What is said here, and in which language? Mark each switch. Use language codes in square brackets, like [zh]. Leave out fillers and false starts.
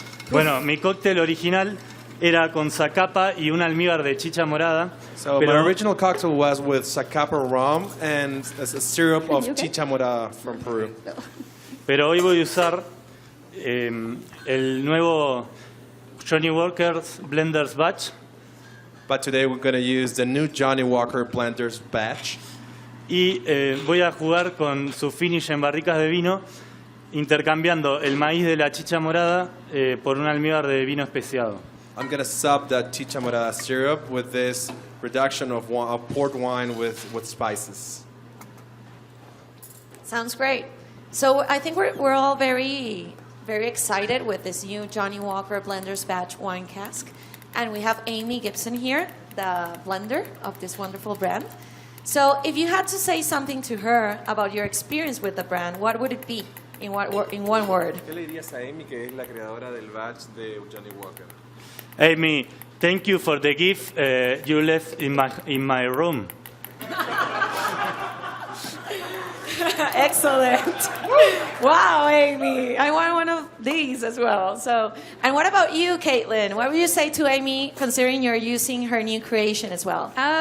[es] Bueno, mi cóctel original era con zacapa y un almíbar de chicha morada. [en] so my original cocktail was with Zacapa rum and a syrup of You okay? chicha morada from Peru. [es] Pero hoy voy a usar el nuevo Johnny Walker's Blender's Batch [en] But today we're going to use the new Johnny Walker Blender's batch. [es] y voy a jugar con su finish en barricas de vino, intercambiando el maíz de la chicha morada por un almíbar de vino especiado. [en] I'm going to sub the chicha morada syrup with this reduction of port wine with spices. Sounds great. So I think we're all very excited with this new Johnny Walker Blender's Batch Wine Cask. And we have Amy Gibson here, the blender of this wonderful brand. So if you had to say something to her about your experience with the brand, what would it be in one word? [es] ¿Qué le dirías a Amy, que es la creadora del batch de Johnny Walker? [en] Amy, thank you for the gift you left in my room. Excellent. Wow, Amy. I want one of these as well. So, and what about you, Caitlin? What would you say to Amy, considering you're using her new creation as well?